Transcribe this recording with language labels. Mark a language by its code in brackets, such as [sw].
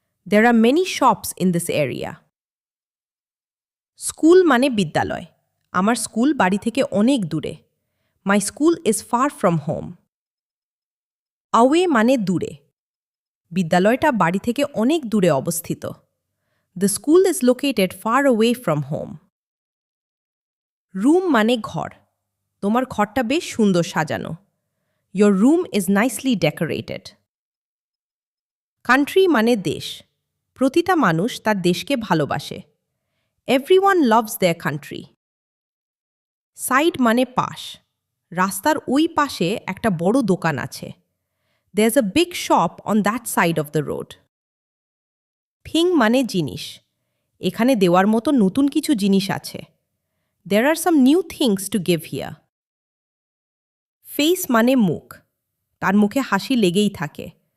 [en] There are many shops in this area. [bn] School মানে বিদ্যালয়। আমার স্কুল বাড়ি থেকে অনেক দূরে। [en] My school is far from home. [bn] Away মানে দূরে। বিদ্যালয়টা বাড়ি থেকে অনেক দূরে অবস্থিত। [en] The school is located far away from home. [bn] Room মানে ঘর। তোমার ঘরটা বেশ সুন্দর সাজানো। [en] Your room is nicely decorated. [bn] Country মানে দেশ। প্রতিটা মানুষ তার দেশকে ভালোবাসে। [en] Everyone loves their country. [bn] Side মানে পাশ। রাস্তার ওই পাশে একটা বড় দোকান আছে। [en] There's a big shop on that side of the road. [bn] Thing মানে জিনিস। এখানে দেওয়ার মতো নতুন কিছু জিনিস আছে। [en] There are some new things to give here. [bn] Face মানে মুখ। তার মুখে হাসি লেগেই থাকে।